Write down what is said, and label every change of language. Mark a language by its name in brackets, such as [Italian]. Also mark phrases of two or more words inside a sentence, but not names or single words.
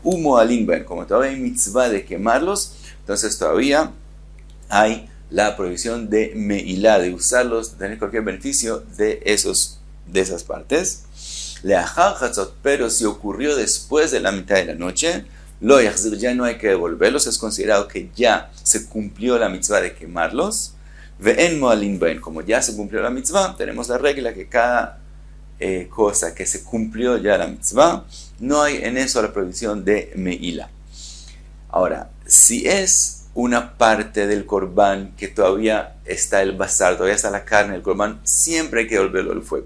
[Hebrew] ומועלים בהן, [Spanish] como todavía hay mitzvah de quemarlos, entonces todavía hay la prohibición de Meilá, de usarlos, de tener cualquier beneficio de esas partes. [Hebrew] לאחר חצות, [Spanish] pero si ocurrió después de la mitad de la noche, [Hebrew] לא יחזיר, [Spanish] ya no hay que devolverlos, es considerado que ya se cumplió la mitzvah de quemarlos. [Hebrew] ואין מועלים בהן, [Spanish] como ya se cumplió la mitzvah, tenemos la regla que cada cosa que se cumplió ya la mitzvah, no hay en eso la prohibición de meila. Ahora, si es una parte del korban que todavía está el basar, todavía está la carne del korban, siempre hay que devolverlo al fuego.